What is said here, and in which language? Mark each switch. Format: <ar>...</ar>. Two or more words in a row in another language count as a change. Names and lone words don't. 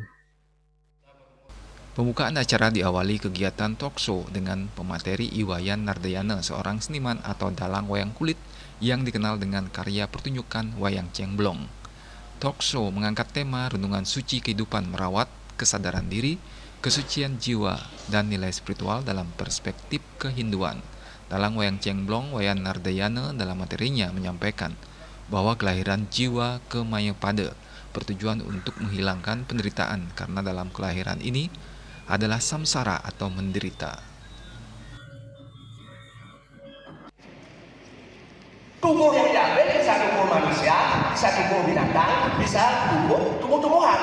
<id>Pembukaan acara diawali kegiatan talkshow dengan pemateri Iwayan Nardayana, seorang seniman atau dalang wayang kulit yang dikenal dengan karya pertunjukan wayang cemblong. Talkshow mengangkat tema renungan suci kehidupan merawat kesadaran diri, kesucian jiwa, dan nilai spiritual dalam perspektif kehinduan. Dalang wayang cemblong Wayan Nardayana dalam materinya menyampaikan bahwa kelahiran jiwa ke Mayapada bertujuan untuk menghilangkan penderitaan karena dalam kelahiran ini adalah samsara atau menderita. Tubuh yang diambil bisa tubuh manusia, bisa tubuh binatang, bisa tubuh tumbuh-tumbuhan.</id>